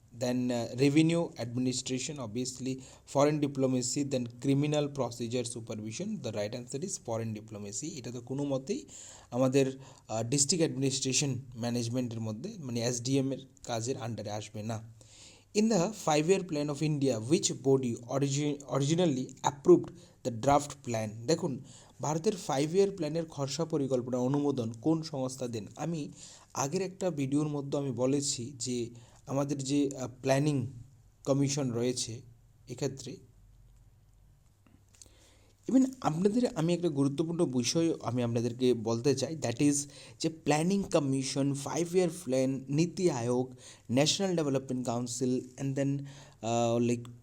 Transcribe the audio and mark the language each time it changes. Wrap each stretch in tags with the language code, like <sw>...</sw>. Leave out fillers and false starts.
<en>Then revenue administration, obviously foreign diplomacy, then criminal procedure supervision, the right answer is foreign diplomacy.</en> <bn>এটা তো কোনো মতেই আমাদের district administration ম্যানেজমেন্টের মধ্যে মানে এসডিএম এর কাজের আন্ডারে আসবে না।</bn> <en>In the 5-year plan of India, which body originally approved the draft plan?</en> <bn>দেখুন, ভারতের 5-year প্ল্যানের খসড়া পরিকল্পনা অনুমোদন কোন সংস্থা দেন? আমি আগের একটা ভিডিওর মধ্যে আমি বলেছি যে আমাদের যে প্ল্যানিং কমিশন রয়েছে, এক্ষেত্রে ইভেন আপনাদের আমি একটা গুরুত্বপূর্ণ বিষয় আমি আপনাদেরকে বলতে চাই, দ্যাট ইজ যে প্ল্যানিং কমিশন, 5-year প্ল্যান, নীতি আয়োগ, national development council and then like</bn>